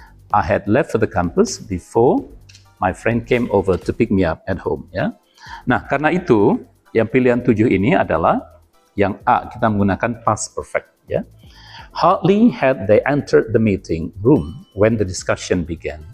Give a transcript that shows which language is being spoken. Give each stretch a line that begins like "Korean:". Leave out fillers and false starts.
English: I had left for the campus before my friend came over to pick me up at home, ya.
Indonesian: Nah, karena itu yang pilihan 7 ini adalah yang A, kita menggunakan past perfect, ya.
English: Hardly had they entered the meeting room when the discussion began.